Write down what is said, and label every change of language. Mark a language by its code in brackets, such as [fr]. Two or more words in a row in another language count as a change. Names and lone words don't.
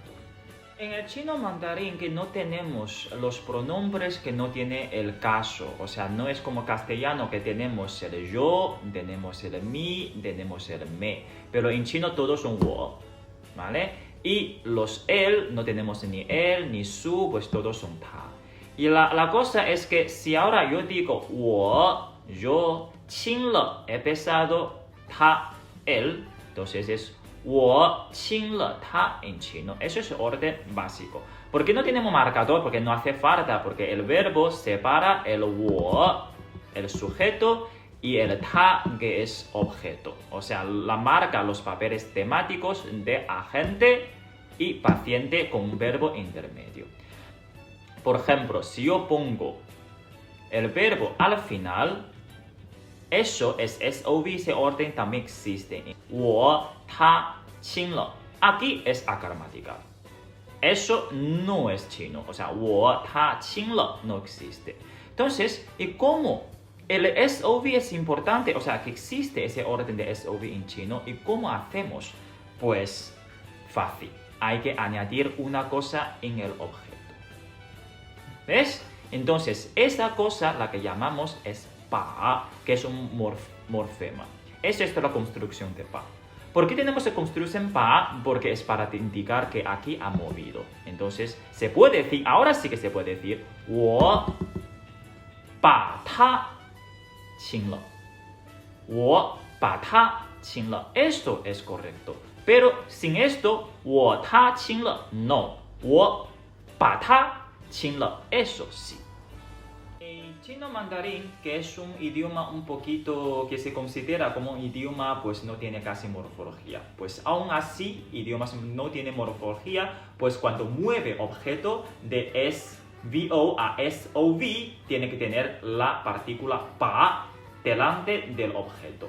[es] En el chino mandarín que no tenemos los pronombres que no tiene el caso, o sea, no es como castellano que tenemos el yo, tenemos el mi, tenemos el me, pero en chino todos son wo, ¿vale? Y los él, no tenemos ni él, ni su, pues todos son ta. Y la cosa es que si ahora yo digo wo, yo, [zh] 亲了, [es] he pesado, ta, él, entonces es [zh] 我亲了他 [es] en chino. Eso es orden básico. ¿Por qué no tenemos marcador? Porque no hace falta, porque el verbo separa el 我, el sujeto, y el ta, que es objeto. O sea, la marca los papeles temáticos de agente y paciente con un verbo intermedio. Por ejemplo, si yo pongo el verbo al final, eso es SOV, ese orden también existe. [zh] 我他亲了 [es] aquí es acromática. Eso no es chino, o sea, [zh] 我他亲了 [es] no existe. Entonces, ¿y cómo? El SOV es importante, o sea, que existe ese orden de SOV en chino. ¿Y cómo hacemos? Pues fácil, hay que añadir una cosa en el objeto. ¿Ves? Entonces, esa cosa, la que llamamos es pa, que es un morfema. Esa es la construcción de pa. ¿Por qué tenemos la construcción pa? Porque es para indicar que aquí ha movido. Entonces, se puede decir, ahora sí que se puede decir, [zh] 我把他亲了. 我把他亲了. [es] Esto es correcto. Pero sin esto, [zh] 我他亲了 no. 我把他亲了, [es] eso sí. El chino mandarín, que es un idioma un poquito que se considera como un idioma, pues no tiene casi morfología. Pues aún así, idiomas no tienen morfología, pues cuando mueve objeto de SVO a SOV, tiene que tener la partícula pa delante del objeto.